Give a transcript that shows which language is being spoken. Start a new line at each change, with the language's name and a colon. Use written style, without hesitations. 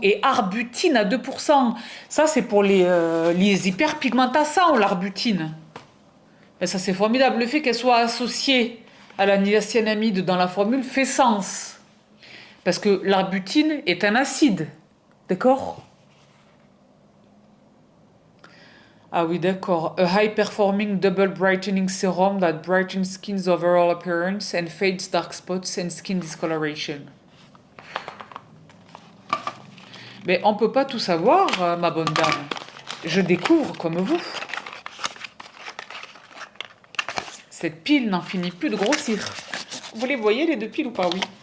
French: Et arbutine à 2%. Ça, c'est pour les hyperpigmentations, l'arbutine. Et ça, c'est formidable. Le fait qu'elle soit associée à la niacinamide dans la formule fait sens. Parce que l'arbutine est un acide. D'accord? Ah oui, d'accord.
English: A high-performing double brightening serum that brightens skin's overall appearance and fades dark spots and skin discoloration.
French: Mais on ne peut pas tout savoir, ma bonne dame. Je découvre comme vous. Cette pile n'en finit plus de grossir. Vous les voyez, les deux piles ou pas? Oui.